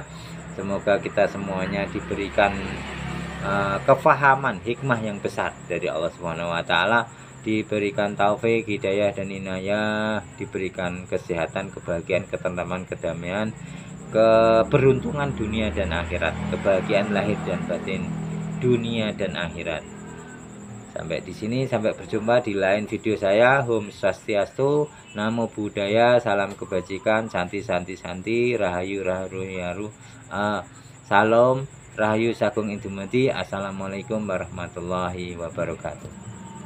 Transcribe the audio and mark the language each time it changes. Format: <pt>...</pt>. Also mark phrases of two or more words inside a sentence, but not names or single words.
<id>Semoga kita semuanya diberikan kefahaman hikmah yang besar dari Allah</id> <ar>سبحانه وتعالى,</ar> <id>diberikan taufik, hidayah dan inayah, diberikan kesehatan, kebahagiaan, ketentraman, kedamaian, keberuntungan dunia dan akhirat, kebahagiaan lahir dan batin dunia dan akhirat. Sampai di sini, sampai berjumpa di lain video saya. Om Swastiastu, Namo Buddhaya, salam kebajikan, santi santi santi, rahayu rahayu yaru, salam rahayu sagung indumati.</id> <ar>السلام عليكم ورحمة الله وبركاته.</ar>